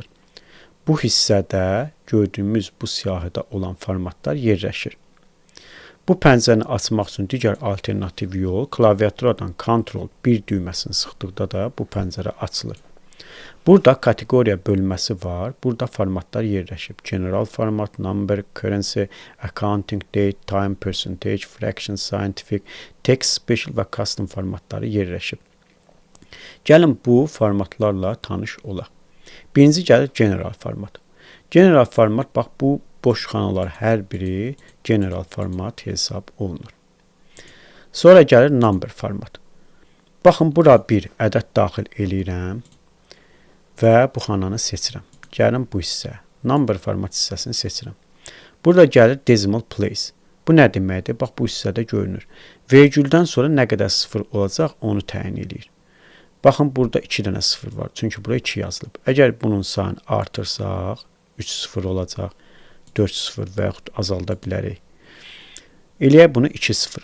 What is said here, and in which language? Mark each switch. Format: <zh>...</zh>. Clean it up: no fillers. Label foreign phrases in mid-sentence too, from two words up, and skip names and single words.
<az>Bu hissədə gördüyümüz bu siyahıda olan formatlar yerləşir. Bu pəncərəni açmaq üçün digər alternativ yol klaviaturadan Ctrl+1 düyməsini sıxdıqda da bu pəncərə açılır. Burada kateqoriya bölməsi var. Burada formatlar yerləşib.</az> <en>General format, number, currency, accounting, date, time, percentage, fraction, scientific, text, special</en> <az>və custom formatları yerləşib. Gəlin bu formatlarla tanış olaq. Birinci gəlir</az> <en>general format. General format,</en> <az>bax bu boş xanalar hər biri</az> <en>general format</en> <az>hesab olunur. Sonra gəlir</az> <en>number format.</en> <az>Baxın, bura bir ədəd daxil eləyirəm və bu xananı seçirəm. Gəlin bu hissəyə.</az> <en>Number format</en> <az>hissəsini seçirəm. Burada gəlir</az> <en>decimal place.</en> <az>Bu nə deməkdir? Bax bu hissədə görünür. Vergüldən sonra nə qədər sıfır olacaq onu təyin edir. Baxın, burada 2 dənə sıfır var. Çünki bura 2 yazılıb. Əgər bunun sayını artırsaq 3 sıfır olacaq. 4 sıfır və yaxud azalda bilərik. Eləyək bunu 2 sıfır.</az>